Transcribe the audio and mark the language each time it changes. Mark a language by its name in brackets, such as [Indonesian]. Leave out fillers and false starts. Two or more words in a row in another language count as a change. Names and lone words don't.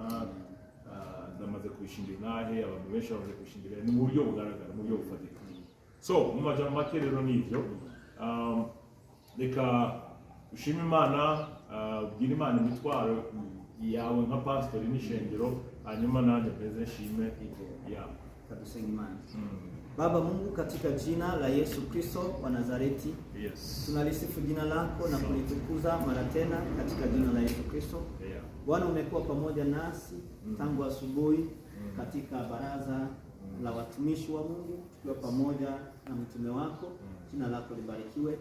[Rundi] Namaze kubishingira nahe, abantu benshi bamaze kubishingira ni mu buryo bugaragara, mu buryo bufatika. So mu majambo make rero nivyo, reka ushime Imana, ubwire Imana imitwaro yawe nka pastor n'ishengero, hanyuma nanjye mbeze nshime kadusenga Imana. [Swahili] Baba Mungu, katika jina la Yesu Kristo wa Nazareti, tunalisifu jina lako na kulitukuza mara tena katika jina la Yesu Kristo. Bwana, umekuwa pamoja nasi tangu asubuhi katika baraza la watumishi wa Mungu, tukiwa pamoja na mtume wako, jina lako libarikiwe.